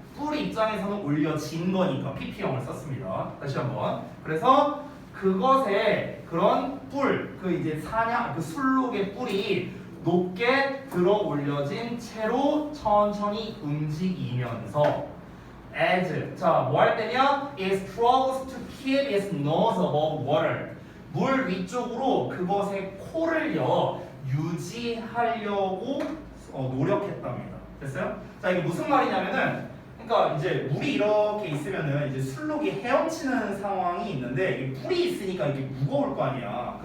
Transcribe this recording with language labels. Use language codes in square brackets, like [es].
[ko] 뿔 입장에서는 올려진 거니까 pp형을 썼습니다. 다시 한번. 그래서 그것에 그런 뿔, 그 이제 사냥, 그 술록의 뿔이 높게 들어 올려진 채로 천천히 움직이면서 as 자, 뭐 할 때냐? [en] It struggles to keep its nose above water. [ko] 물 위쪽으로 그것의 코를요 유지하려고 노력했답니다. 됐어요? 자, 이게 무슨 말이냐면은 그러니까 이제 물이 이렇게 있으면은 이제 술록이 헤엄치는 상황이 있는데 이 뿔이 있으니까 이게 무거울 거 아니야.